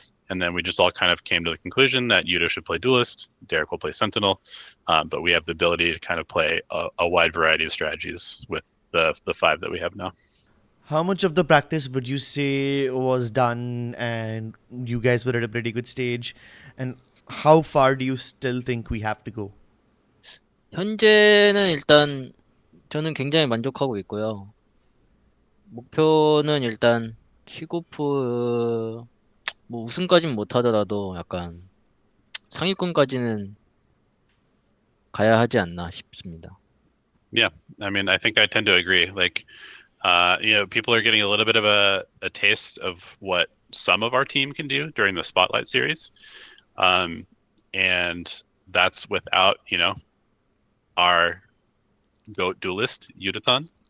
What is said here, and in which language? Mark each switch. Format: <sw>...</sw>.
<en>And then we just all kind of came to the conclusion that Yudo should play Duelist, Derek will play Sentinel, but we have the ability to kind of play a wide variety of strategies with the 5 that we have now. How much of the practice would you say was done and you guys were at a pretty good stage? And how far do you still think we have to go?</en> <ko>현재는 일단 저는 굉장히 만족하고 있고요. 목표는 일단 킥오프 뭐 우승까지는 못하더라도 약간 상위권까지는 가야 하지 않나 싶습니다.</ko> <en>Yeah, I mean, I think I tend to agree. Like, people are getting a little bit of a taste of what some of our team can do during the Spotlight series. And that's without, our GOAT duelist, Yudathon.</en>